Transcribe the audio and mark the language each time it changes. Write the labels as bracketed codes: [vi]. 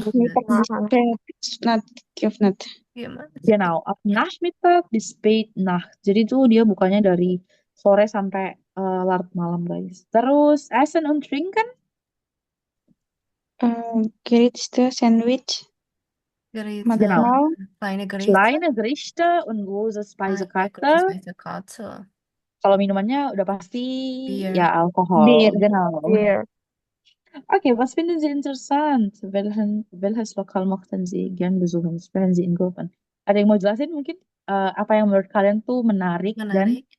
[de] Nachmittag bis spät geöffnet. [id] Gimana sih? [de] Genau, ab Nachmittag bis spät Nacht. [id] Jadi itu dia bukanya dari sore sampai larut malam guys. Terus [de] Essen und Trinken? Gerichte, Sandwich, Gerichte, Genau. kleine Gerichte, Kleine Gerichte und große eine große Speisekarte. Speisekarte, [id] Kalau minumannya udah pasti [de] Bier. [id] ya alkohol. [de] Bier. Genau. [en] Beer. [de] Okay, was finden Sie interessant? Welches Lokal mochten Sie gern besuchen? Sprechen Sie in Gruppen. [id] Ada yang mau jelasin mungkin apa yang menurut kalian tuh menarik dan